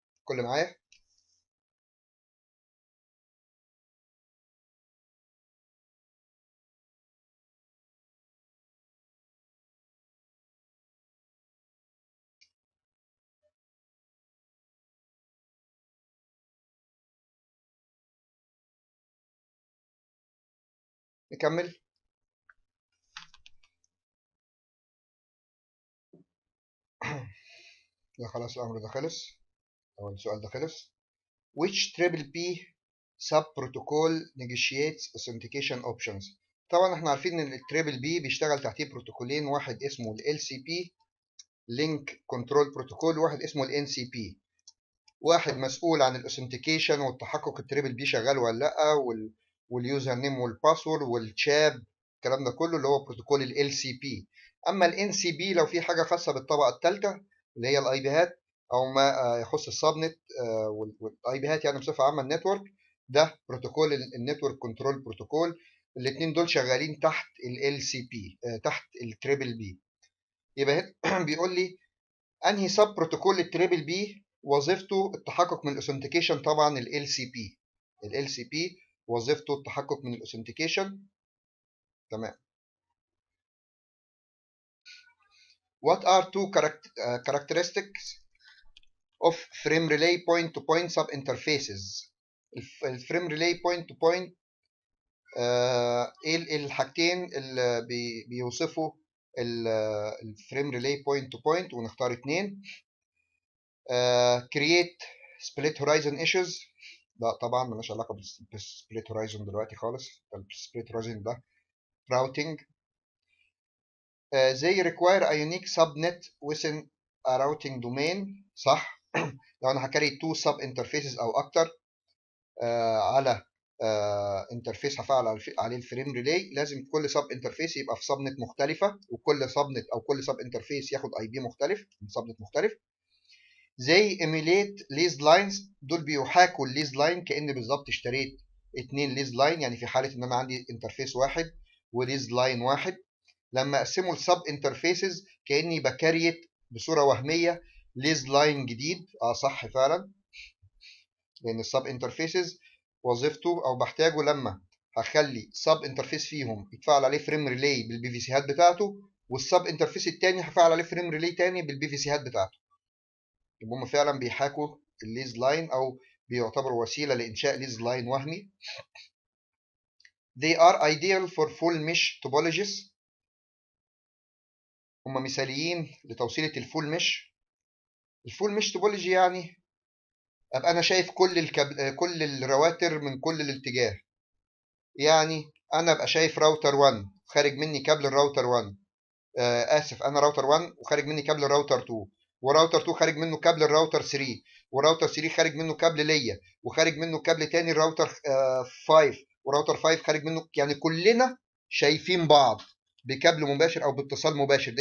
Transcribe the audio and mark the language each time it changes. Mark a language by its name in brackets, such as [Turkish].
[Arabic] كل معايا؟ نكمل. لا خلاص الأمر ده خلص، أو السؤال ده خلص. [English] which triple P sub protocol negotiates authentication options. [Arabic] طبعا احنا عارفين ان التريبل بي بيشتغل تحتيه بروتوكولين، واحد اسمه ال LCP Link Control Protocol، وواحد اسمه ال NCP. واحد مسؤول عن الاوثنتيكيشن والتحقق التريبل بي شغال ولا لا، واليوزر نيم والباسورد والشاب، الكلام ده كله اللي هو بروتوكول ال LCP. اما ال NCP لو في حاجه خاصه بالطبقه الثالثه اللي هي الاي بيهات او ما يخص السبنت والاي بيهات يعني بصفه عامه النتورك، ده بروتوكول النتورك كنترول بروتوكول. الاثنين دول شغالين تحت ال LCP تحت التريبل بي. يبقى بيقول لي انهي سب بروتوكول التريبل بي وظيفته التحقق من الاوثنتيكيشن. طبعا ال LCP. ال LCP وظيفته التحقق من الاوثنتيكيشن. تمام. [English] What are two characteristics of frame relay point to point sub interfaces. [Arabic] الفريم ريلاي بوينت تو بوينت ايه الحاجتين اللي بيوصفوا الفريم ريلاي بوينت تو بوينت، ونختار اتنين. [English] create split horizon issues. [Arabic] لا طبعا ملهاش علاقه بالسبليت هورايزون دلوقتي خالص. [English] السبليت هورايزون ده routing. they require a unique subnet within [Arabic] راوتنج دومين صح. لو انا هكري 2 سب انترفيسز او اكتر على انترفيس هفعل عليه الفريم ريلي، لازم كل سب انترفيس يبقى في سب نت مختلفه، وكل سب نت او كل سب انترفيس ياخد اي بي مختلف من سب نت مختلف. زي ايميليت ليز لاينز، دول بيحاكوا الليز لاين كأن بالظبط اشتريت 2 ليز لاين، يعني في حاله ان انا عندي انترفيس واحد وليز لاين واحد، لما اقسمه لسب انترفيسز كاني بكريت بصوره وهميه ليز لاين جديد. صح فعلا، لان السب انترفيسز وظيفته او بحتاجه لما هخلي سب انترفيس فيهم يتفعل عليه فريم ريلي بالبي في سيهات بتاعته، والسب انترفيس التاني هفعل عليه فريم ريلي تاني بالبي في سيهات بتاعته. يبقى هم فعلا بيحاكوا الليز لاين او بيعتبروا وسيله لانشاء ليز لاين وهمي. [English] They are ideal for full mesh topologies. [Arabic] هم مثاليين لتوصيله الفول مش. الفول مش توبولوجي يعني ابقى انا شايف كل الرواتر من كل الاتجاه. يعني انا ابقى شايف راوتر 1 خارج مني كابل الراوتر 1، اسف، انا راوتر 1 وخارج مني كابل الراوتر 2، وراوتر 2 خارج منه كابل الراوتر 3، وراوتر 3 خارج منه كابل ليا، وخارج منه كابل تاني الراوتر 5، وراوتر 5 خارج منه، يعني كلنا شايفين بعض بكابل مباشر او باتصال مباشر.